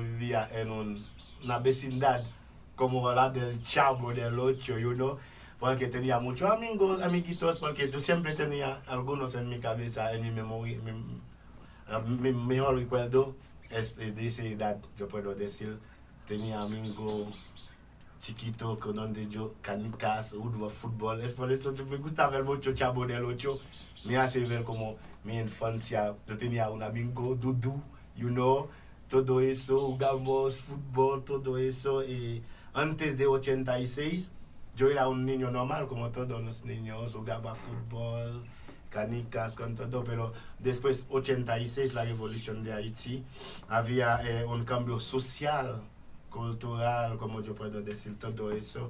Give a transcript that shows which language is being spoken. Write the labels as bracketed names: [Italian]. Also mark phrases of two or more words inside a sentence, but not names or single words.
[Spanish] vivía en una vecindad como la del Chavo del Ocho, [English] you know, [Spanish] porque tenía muchos amigos, amiguitos, porque yo siempre tenía algunos en mi cabeza, en mi memoria. Mi mejor recuerdo es de esa edad, yo puedo decir, tenía amigos chiquito con donde yo canicas, fútbol. Es por eso que me gusta ver mucho Chavo del Ocho. Me hace ver como mi infancia. Yo tenía un amigo, [English] Dudu, you know, [Spanish] todo eso, jugamos fútbol, todo eso. Y antes de 86, yo era un niño normal, como todos los niños, jugaba fútbol, canicas, con todo, pero después 86, la revolución de Haití, había un cambio social, cultural, como yo puedo decir, todo eso.